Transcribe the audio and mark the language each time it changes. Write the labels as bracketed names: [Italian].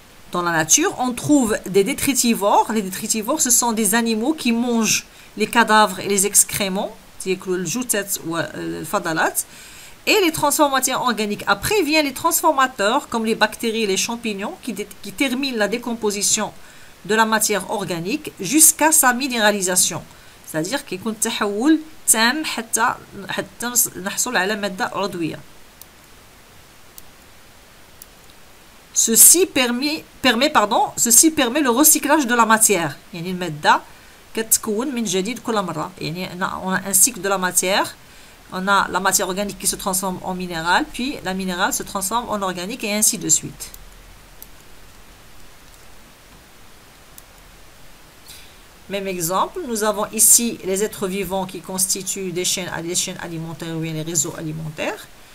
[French] Dans la nature, on trouve des détritivores. Les détritivores, ce sont des animaux qui mangent les cadavres et les excréments, et les transforment en matière organique. Après viennent les transformateurs comme les bactéries et les champignons qui terminent la décomposition de la matière organique jusqu'à sa minéralisation. [Arabic] c'est-à-dire كيكون تحول تام حتى نحصل على مادة عضوية. [French] Ceci permet le recyclage de la matière. [Arabic] يعني المادة كتكون من جديد كل مرة. [French] يعني on a un cycle de la matière. On a la matière organique qui se transforme en minéral, puis la minérale se transforme en organique et ainsi de suite. Même exemple, nous avons ici les êtres vivants qui constituent des chaînes alimentaires ou bien les réseaux alimentaires.